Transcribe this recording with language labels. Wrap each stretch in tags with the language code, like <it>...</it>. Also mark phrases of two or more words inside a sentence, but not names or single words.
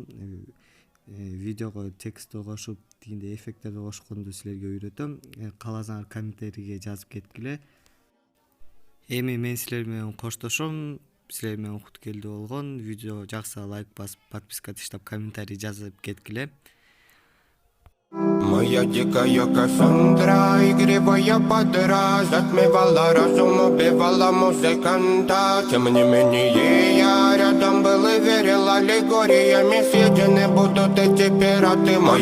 <ky>Видеого текстти кошуп, тигиндей эффекттерди кошконду силерге үйрөтөм. Кааласаңар комментарийге жазып кеткиле. Эми мен силер менен коштошом. Силер менен Куткелди болгон. Видео жакса лайк басып, подписка таштап, комментарий жазып кеткиле.</ky> <ru>Моя дикая Кассандра, игривая подра, затмевала разум, убивала музыканта. Тем не менее я рядом был и верил аллегориями, съедены будут эти пираты.</ru>